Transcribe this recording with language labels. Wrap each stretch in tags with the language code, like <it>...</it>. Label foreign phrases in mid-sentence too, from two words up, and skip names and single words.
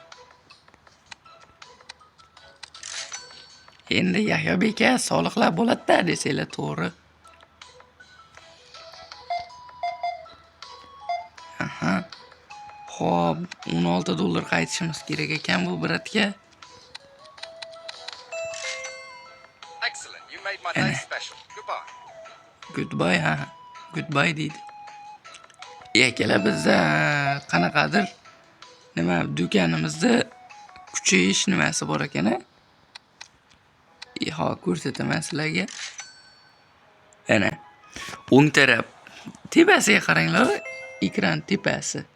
<uz>Endi Yahyo beka soliqlar bo'ladi-da desanglar to'g'ri. Xo'p, $16 qaytishimiz kerak ekan bu biratga.</uz> <en>Excellent. You made my day special. Goodbye. Goodbye deydi.</en> <uz>Akalar biz qanaqadir nima do'konimizda kuchayish nimasi bor ekan-a? Ko'rsataman sizlarga. Ana o'ng taraf tepasiga qaranglar, ekran tepasi.</uz>